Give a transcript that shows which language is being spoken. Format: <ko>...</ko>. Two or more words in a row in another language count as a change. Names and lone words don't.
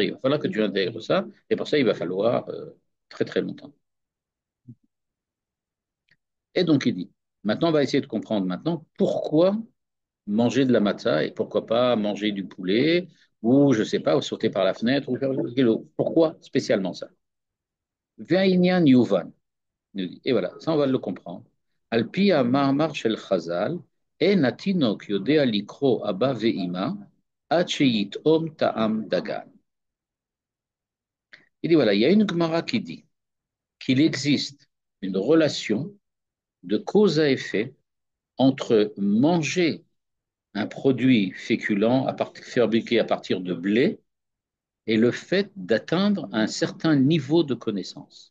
<fr>Il va falloir que tu intègres ça, et pour ça, il va falloir très très longtemps. Et donc, il dit, maintenant, on va essayer de comprendre maintenant pourquoi manger de la matzah et pourquoi pas manger du poulet ou, je ne sais pas, ou sauter par la fenêtre. Pourquoi spécialement ça?</fr> <he>והעניין יובן.</he> <fr>Et voilà, ça, on va le comprendre.</fr> <he>על פי מאמר של חז"ל, אין התינוק יודע לקרוא אבא ואמא, עד שיטעום טעם דגן.</he> <fr>Il dit voilà, il y a une Gemara qui dit qu'il existe une relation de cause à effet entre manger un produit féculent fabriqué à partir de blé et le fait d'atteindre un certain niveau de connaissance.</fr>